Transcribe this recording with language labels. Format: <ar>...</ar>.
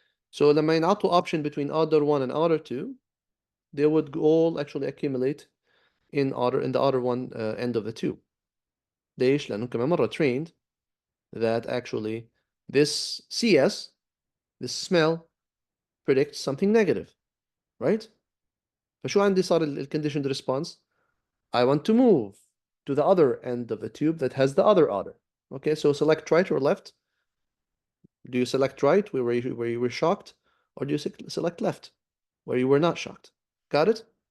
<en>So</en> <ar>لما ينعطوا</ar> <en>option between otter 1 and otter 2, they would all actually accumulate in the otter 1 end of the tube.</en> <ar>ليش؟ لأنهم كمان مرة</ar> <en>trained that actually this CS, this smell, predicts something negative, right?</en> <ar>فشو عندي صار conditioned response?</ar> <en>I want to move to the other end of the tube that has the other otter. Okay, so select right or left. Do you select right where you were shocked, or do you select left where you were not shocked? Got it?</en>